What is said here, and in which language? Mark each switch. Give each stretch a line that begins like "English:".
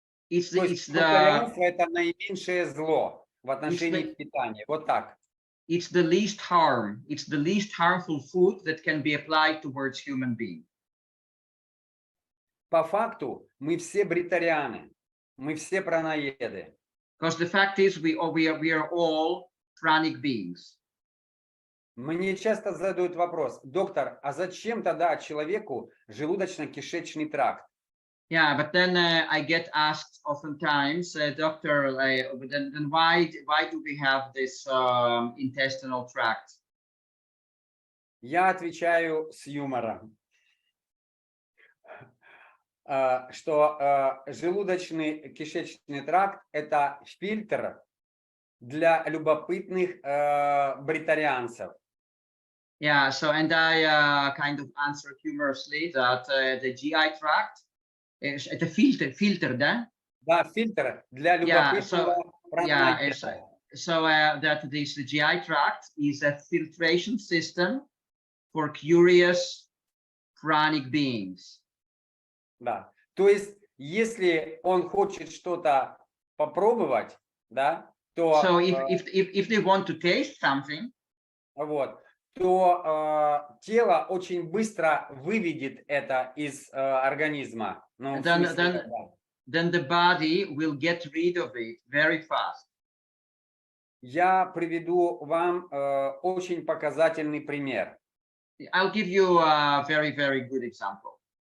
Russian: Фруктарианство это наименьшее зло в отношении питания. Вот так.
English: It's the least harm. It's the least harmful food that can be applied towards human being.
Russian: По факту мы все бритарианы, мы все пранаеды.
English: Because the fact is, we are all pranic beings.
Russian: Мне часто задают вопрос: доктор, а зачем тогда человеку желудочно-кишечный тракт?
English: Yeah, but then I get asked oftentimes, doctor, then why do we have this intestinal tract?
Russian: Я отвечаю с юмором, что желудочный кишечный тракт это фильтр для любопытных бритарианцев.
English: Yeah, so and I kind of answer humorously that the GI tract
Russian: это фильтр, да? Да, фильтр для любопытного пранаеда.
English: So that the GI tract is a filtration system for curious pranic beings.
Russian: Да. То есть, если он хочет что-то попробовать, да, то
English: so if they want to taste something,
Russian: вот, то тело очень быстро выведет это из организма. Ну,
English: then the body will get rid of it very fast.
Russian: Я приведу вам очень показательный пример.
English: I'll give you a very, very good example.